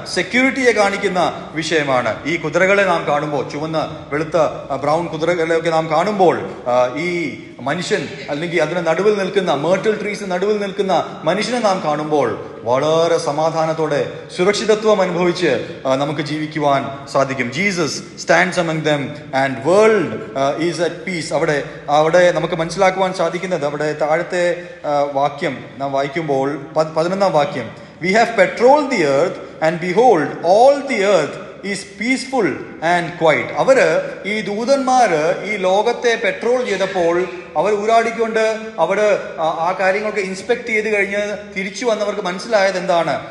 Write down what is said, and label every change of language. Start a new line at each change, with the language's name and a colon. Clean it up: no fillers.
Malayalam: സെക്യൂരിറ്റിയെ കാണിക്കുന്ന വിഷയമാണ്. ഈ കുതിരകളെ നാം കാണുമ്പോൾ, ചുവന്ന വെളുത്ത ബ്രൗൺ കുതിരകളെയൊക്കെ നാം കാണുമ്പോൾ, ഈ മനുഷ്യൻ അല്ലെങ്കിൽ അതിന് നടുവിൽ നിൽക്കുന്ന മേർട്ടിൽ ട്രീസ് നടുവിൽ നിൽക്കുന്ന മനുഷ്യനെ നാം കാണുമ്പോൾ വളരെ സമാധാനത്തോടെ സുരക്ഷിതത്വം അനുഭവിച്ച് നമുക്ക് ജീവിക്കുവാൻ സാധിക്കും.
English: Jesus stands among them and world is at peace.
Malayalam: അവിടെ നമുക്ക് മനസ്സിലാക്കുവാൻ സാധിക്കുന്നത്, അവിടെ താഴത്തെ വാക്യം നാം വായിക്കുമ്പോൾ 11-ാം വാക്യം,
English: we have patrolled the earth and behold all the earth is peaceful and quiet.
Malayalam: ഈ ദൂതന്മാര് ഈ ലോകത്തെ പെട്രോൾ ചെയ്തപ്പോൾ അവർ ഊരാടിക്കൊണ്ട് അവിടെ ആ കാര്യങ്ങളൊക്കെ ഇൻസ്പെക്ട് ചെയ്ത് കഴിഞ്ഞ് തിരിച്ചു വന്നവർക്ക് മനസ്സിലായത് എന്താണ്?